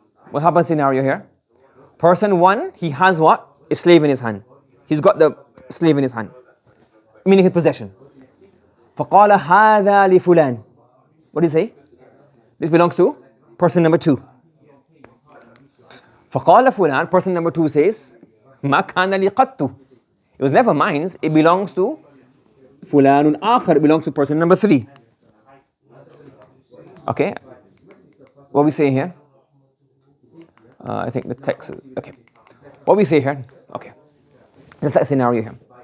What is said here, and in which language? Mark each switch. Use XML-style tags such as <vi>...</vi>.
<en>What happens scenario here? Person one, he has what? A slave in his hand. He's got the slave in his hand, meaning his possession.</en> <ar>فقال هذا لفلان.</ar> <en>What do you say? This belongs to person number two.</en> <ar>فقال فلان,</ar> <en>person number two says,</en> <ar>ما كان لي قط.</ar> <en>It was never mine, it belongs to</en> <ar>فلان آخر,</ar> <en>it belongs to person number three. Okay, what we say here? I think the text, okay. What we say here, okay. Let's take a scenario here.</en>